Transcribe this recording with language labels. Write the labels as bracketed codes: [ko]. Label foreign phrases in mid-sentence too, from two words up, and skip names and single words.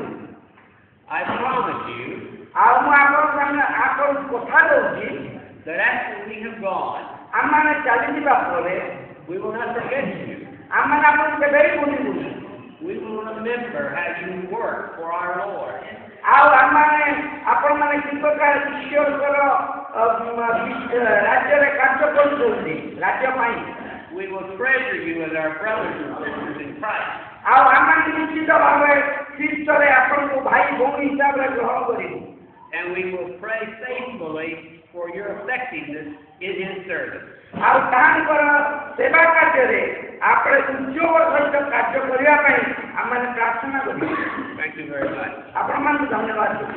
[en] I promise you [or] ଆଉ ମୁଁ ଆପଣଙ୍କୁ କଥା ଦଉଛି [en] that after we have gone, [or] ଆମମାନେ ଚାଲିଯିବା ପରେ [en] we will not forget you. [or] ଆମମାନେ ଆପଣଙ୍କୁ କେବେ ବି ଭୁଲିବୁନି। [en] We will remember how you worked for our Lord. [or] ଆଉ ଆମମାନେ ଆପଣମାନେ କି ପ୍ରକାର ଈଶ୍ୱରଙ୍କର ରାଜ୍ୟରେ କାର୍ଯ୍ୟ କରୁଛନ୍ତି ରାଜ୍ୟ ପାଇଁ [en] We will treasure you as our brothers and sisters in Christ. [or] ଆଉ ଆମମାନେ ନିଶ୍ଚିତ ଭାବରେ ଖ୍ରୀଷ୍ଟରେ ଆପଣଙ୍କୁ ଭାଇ ଭଉଣୀ ହିସାବରେ ଗ୍ରହଣ କରିବୁ [en] And we will pray faithfully for your effectiveness in His service. [or] ଆଉ ତାହାଙ୍କର ସେବା କାର୍ଯ୍ୟରେ આપણે ଉଦ୍ୟୋଗ ସହିତ କାର୍ଯ୍ୟ କରିବା ପାଇଁ ଆମମାନେ ପ୍ରାର୍ଥନା କରିବୁ [en] Thank you very much. [or] ଆପଣମାନଙ୍କୁ ଧନ୍ୟବାଦ